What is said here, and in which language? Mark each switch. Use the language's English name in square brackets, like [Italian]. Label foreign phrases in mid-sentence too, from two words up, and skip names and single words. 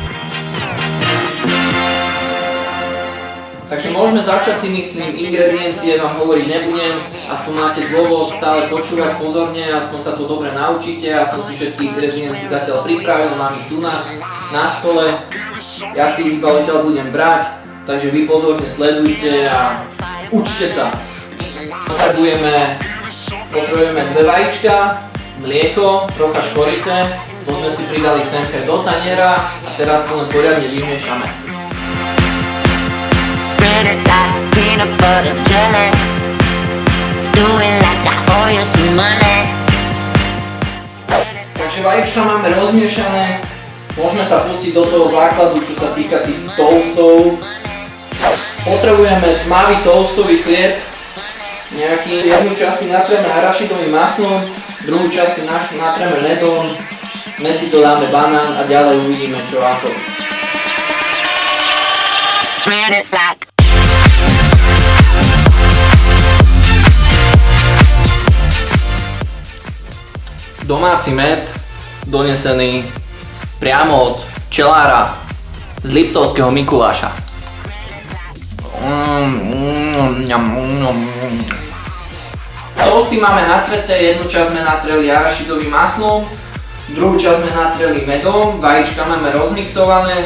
[Slovak] Takže môžeme začať, si myslím, ingrediencie vám hovoriť nebudem, aspoň máte dôvod stále počúvať pozorne, aspoň sa to dobre naučíte, ja som si všetky ingrediencie zatiaľ pripravil, mám ich tu na stole, ja si ich iba odtiaľ budem brať, takže vy pozorne sledujte a učte sa. Potrebujeme 2 vajíčka, mlieko, trocha škorice, to sme si pridali semker do taniera a teraz to len poriadne vymiešame. [English] Spread it like peanut butter jelly. Do it like I owe you some money. [Slovak] Takže vajíčka máme rozmiešané. Môžeme sa pustiť do toho základu, čo sa týka tých toastov. Potrebujeme tmavý toastový chlieb. Jednu časť si natreme arašidovým maslom, druhú časť si natreme medom, medzi to dáme banán a ďalej uvidíme čo ako. [English] Spread it like. [Slovak] Domáci med, donesený priamo od čelára z Liptovského Mikuláša. Toasty máme natreté, jednu časť sme natreli arašidovým maslom, druhú časť sme natreli medom, vajíčka máme rozmixované.